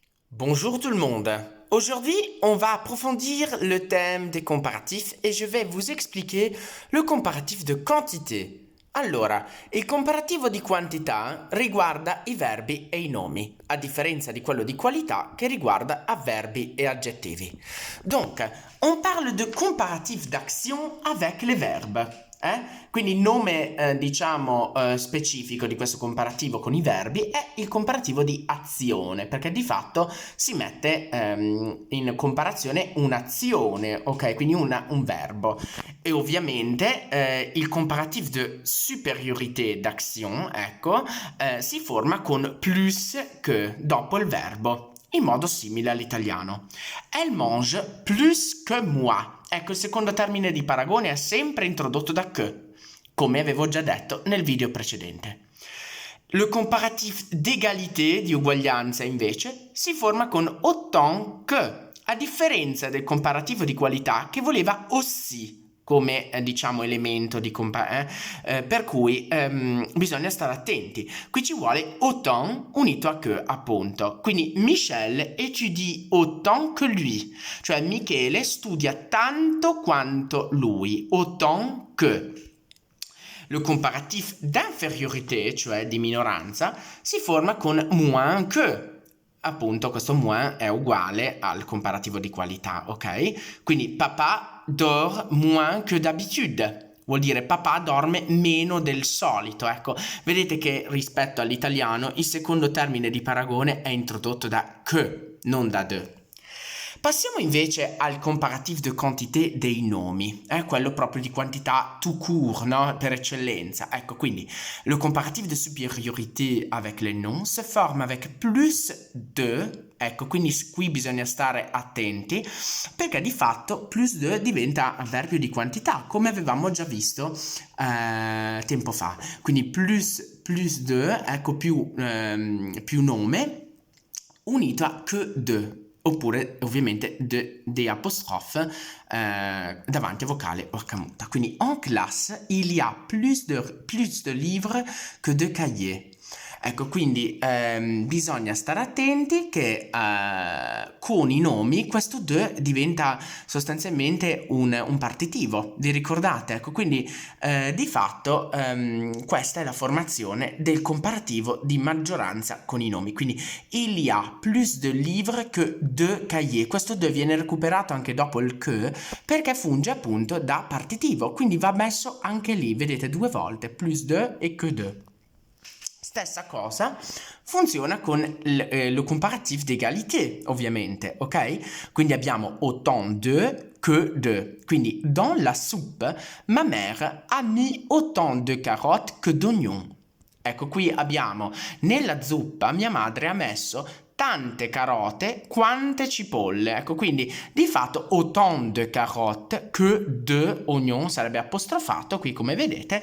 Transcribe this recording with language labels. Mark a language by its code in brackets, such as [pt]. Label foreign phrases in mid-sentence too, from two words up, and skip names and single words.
[fr] Bonjour tout le monde. Aujourd'hui, on va approfondir le thème des comparatifs e je vais vous expliquer le comparatif de quantité. [it] Allora, il comparativo di quantità riguarda i verbi e i nomi, a differenza di quello di qualità che riguarda avverbi e aggettivi. [fr] Donc, on parle de comparatif d'action avec les verbes. [it] Quindi il nome specifico di questo comparativo con i verbi è il comparativo di azione, perché di fatto si mette in comparazione un'azione, ok? Quindi un verbo. E ovviamente il [fr] comparatif de supériorité d'action, [it] ecco, si forma con [fr] plus que [it] dopo il verbo, in modo simile all'italiano. [fr] Elle mange plus que moi. [it] Ecco, il secondo termine di paragone è sempre introdotto da que, come avevo già detto nel video precedente. [fr] Le comparatif d'égalité, [it] di uguaglianza, invece, si forma con [fr] autant que, [it] a differenza del comparativo di qualità che voleva aussi come elemento di per cui bisogna stare attenti. Qui ci vuole autant unito a que, appunto. Quindi [fr] Michel étudie autant que lui, [it] cioè Michele studia tanto quanto lui, [fr] autant que. Le comparatif d'inferiorité, [it] cioè di minoranza, si forma con [fr] moins que. [it] Appunto, questo moins è uguale al comparativo di qualità, ok? [fr] Quindi papà dort moins que d'habitude. [it] Vuol dire papà dorme meno del solito, ecco. Vedete che rispetto all'italiano il secondo termine di paragone è introdotto da que, non da de. Passiamo invece al [fr] comparatif de quantité [it] dei nomi, quello proprio di quantità tout court, no? Per eccellenza. [fr] Ecco, quindi le comparatif de supériorité avec les noms se forme avec plus de, [it] ecco, quindi qui bisogna stare attenti, perché di fatto [fr] plus de [it] diventa avverbio di quantità, come avevamo già visto tempo fa. [fr] Quindi plus de, [it] ecco, più nome, unito a [fr] que de. [it] Oppure ovviamente de apostrofe davanti a vocale orca muta. [fr] Quindi en classe il y a plus de livres que de cahiers. [it] Ecco, quindi bisogna stare attenti che con i nomi questo de diventa sostanzialmente un partitivo, vi ricordate? Ecco, quindi di fatto questa è la formazione del comparativo di maggioranza con i nomi. [fr] Quindi il y a plus de livres que de cahiers. [it] Questo de viene recuperato anche dopo il que perché funge appunto da partitivo, quindi va messo anche lì, vedete, due volte, [fr] plus de e que de. [it] Stessa cosa funziona con [fr] le comparatif d'égalité, [it] ovviamente, ok? Quindi abbiamo [fr] autant de que de. Quindi dans la soupe, ma mère a mis autant de carottes que d'oignons. [it] Ecco, qui abbiamo nella zuppa mia madre ha messo tante carote quante cipolle. Ecco, quindi di fatto [fr] autant de carottes que de oignons [it] sarebbe apostrofato qui, come vedete.